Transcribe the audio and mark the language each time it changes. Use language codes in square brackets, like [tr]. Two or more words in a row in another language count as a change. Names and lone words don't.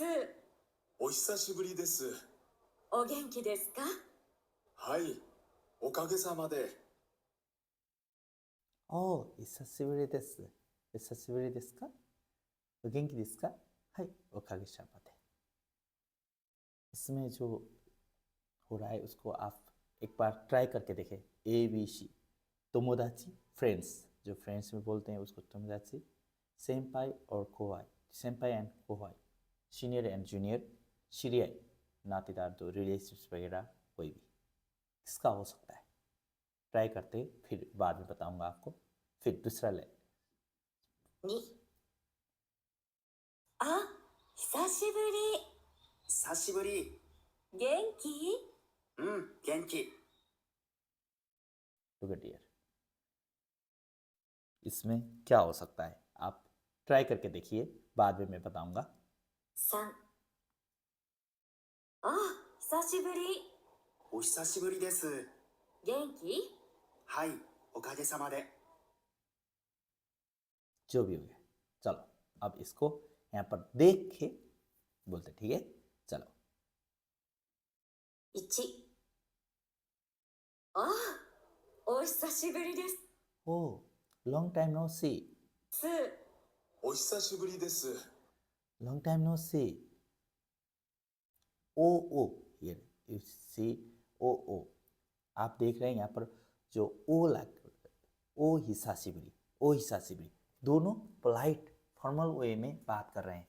[ja] お久しぶりです。お元気ですか？はい、おかげさまで。お久しぶりです。久しぶりですか？お元気ですか？はい、おかげさまで। [hi] इसमें जो हो रहा है उसको आप एक बार ट्राई करके देखें। ABC तोमोदाची, फ्रेंड्स, जो फ्रेंड्स में बोलते हैं उसको तोमोदाची। सेंपाई और कोहाई, सेंपाई एंड कोहाई, [en] senior and junior, [hi] शिरियाई, नातेदार, दो रिलेशनशिप वगैरह, कोई भी किसका हो सकता है। ट्राई करते, फिर बाद में बताऊंगा आपको। फिर दूसरा ले। [ja] 2、あ、久しぶ久しぶり。り。元気？うん、元気。 टू डियर, इसमें क्या हो सकता है आप ट्राई करके देखिए, बाद में मैं बताऊंगा। 3、あ、久しぶり。お久しぶりです。元気？はい、おかげさまで。 [hi] जो भी हो गया, चलो अब इसको यहाँ पर देख के बोलते, ठीक है। चलो। [ja] 1、あ、お久しぶりです。 [en] Oh long time no see, [ja] 2、お久しぶりです。 [en] long time no see. [hi] ओ ओ, ये [en] you see, [hi] ओ ओ, आप देख रहे हैं यहाँ पर जो ओ लग, ओ हिसाशिबुरी, ओ हिसाशिबुरी, दोनों [en] polite formal way [hi] में बात कर रहे हैं।